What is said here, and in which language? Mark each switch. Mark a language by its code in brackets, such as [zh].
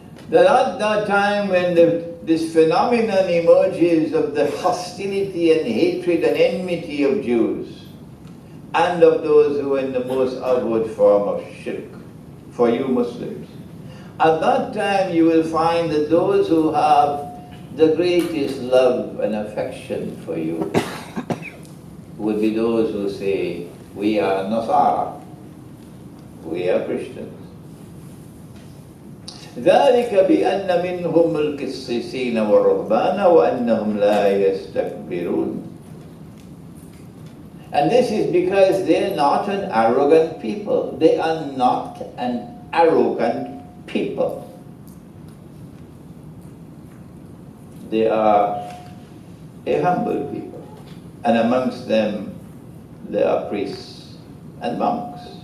[en] That at that time when this phenomenon emerges of the hostility and hatred and enmity of Jews and of those who are in the most outward form of shirk, for you Muslims, at that time you will find that those who have the greatest love and affection for you would be those who say, we are Nasara, we are Christians. [ar] ذلك بأن منهم القسيسين والرهبان وأنهم لا يستكبرون. [en] And this is because they're not an arrogant people. They are not an arrogant people. They are a humble people. And amongst them, there are priests and monks.